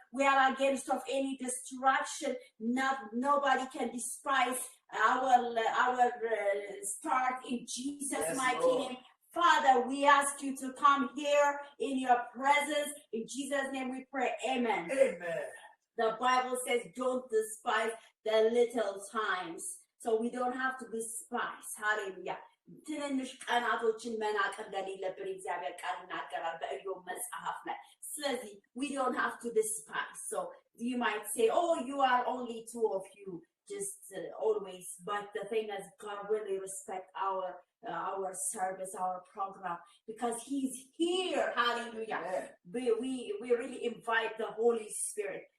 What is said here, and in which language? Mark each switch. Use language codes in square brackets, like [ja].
[en] We are against of any distraction. Nobody can despise our start in Jesus' mighty name. Father, we ask you to come here in your presence. In Jesus' name we pray. Amen. Amen. The Bible says, don't despise the little times. So we don't have to despise. Hallelujah. [am] ትንንሽ ቀናቶችን መናቅ እንደሌለብን እግዚአብሔር ቃል ይናገራል በኢዮብ መጽሐፍ ላይ ስለዚህ [en] we don't have to despise. So you might say, oh, you are only two of you just always, but the thing is God really respect our service, our program, because he's here. Hallelujah. We really invite the Holy Spirit.